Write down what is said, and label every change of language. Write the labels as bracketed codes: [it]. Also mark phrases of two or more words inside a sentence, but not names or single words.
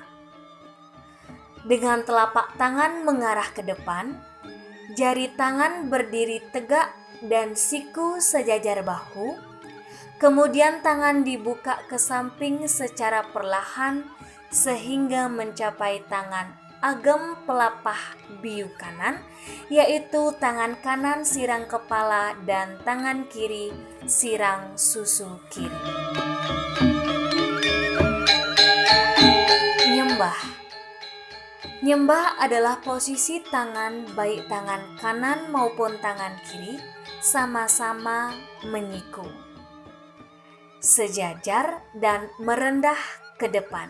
[id] Dengan telapak tangan mengarah ke depan, jari tangan berdiri tegak dan siku sejajar bahu. Kemudian tangan dibuka ke samping secara perlahan sehingga mencapai tangan agem pelapah biu kanan, yaitu tangan kanan sirang kepala dan tangan kiri sirang susu kiri. Nyembah. Nyembah adalah posisi tangan baik tangan kanan maupun tangan kiri sama-sama menyiku, sejajar dan merendah ke depan.